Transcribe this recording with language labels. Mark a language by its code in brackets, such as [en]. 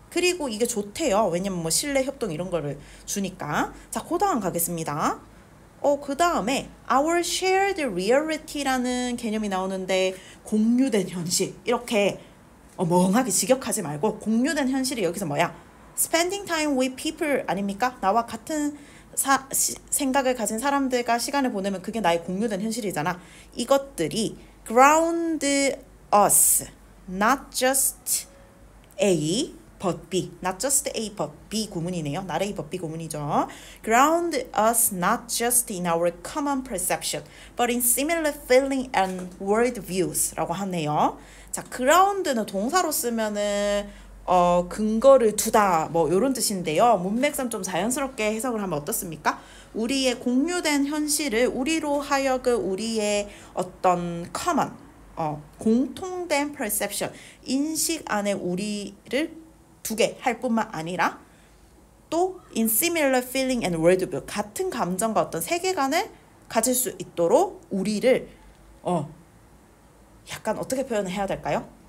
[ko] 그리고 이게 좋대요. 왜냐면 뭐 신뢰, 협동 이런 거를 주니까. 자, 그 다음 가겠습니다. 그 다음에 our shared reality라는 개념이 나오는데 공유된 현실. 이렇게 멍하게 직역하지 말고 공유된 현실이 여기서 뭐야? [en] Spending time with people [ko] 아닙니까? 나와 같은 생각을 가진 사람들과 시간을 보내면 그게 나의 공유된 현실이잖아. 이것들이 [en] ground us, not just A but B, not just A but B 구문이네요. not A but B [ko] 구문이죠. [en] ground us not just in our common perception, but in similar feeling and world views [ko] 라고 하네요. 자, ground는 동사로 쓰면은 근거를 두다 뭐 이런 뜻인데요. 문맥상 좀 자연스럽게 해석을 하면 어떻습니까? 우리의 공유된 현실을 우리로 하여금 우리의 어떤 common 공통된 perception 인식 안에 우리를 두게 할 뿐만 아니라 또 [en] in similar feeling and worldview [ko] 같은 감정과 어떤 세계관을 가질 수 있도록 우리를 약간 어떻게 표현을 해야 될까요?